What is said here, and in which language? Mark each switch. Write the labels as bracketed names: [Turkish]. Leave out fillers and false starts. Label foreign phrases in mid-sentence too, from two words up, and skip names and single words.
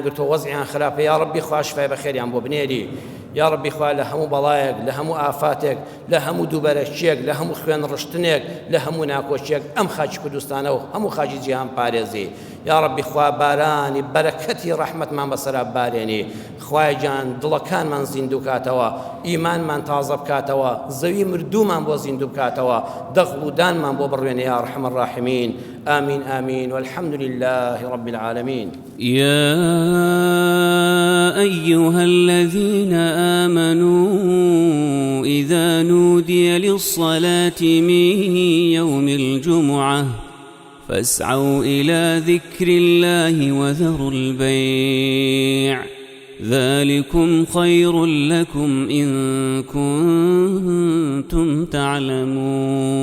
[Central Kurdish] گرتو وەزعیان خراپە [Arabic] یا ربی [Central Kurdish] خوا شیفای بەخێریان بۆ بنێری [Arabic] یا ربی [Central Kurdish] خوا لە هەموو بەڵایەک لە هەموو ئافاتێک لە هەموو دووبەرەکیەک لە هەموو خوێن ڕشتنێک لە هەموو ناکۆچیەک ئەم خاکی کوردستانە و هەموو خاکی جیهان پارێزی [Arabic] یا ربی [Central Kurdish] خوا بارانی بەرەکەتی ڕەحمەتمان بەسەرا بارێنی خوای جان دڵەکانمان زیندوو کاتەوە ئیمانمان تازە بکاتەوە زەوی مردوومان بۆ زیندوو بکاتەوە دەغڵ و دانمان بۆ بڕوێنێ [Arabic] یا ئەرحەم الراحمین آمین آمین والحمد لله رب العالمين يا أيها الذين آمنوا إذا نودي للصلاة من يوم الجمعة فاسعوا إلى ذكر الله وذروا البيع ذلكم خير لكم إن كنتم تعلمون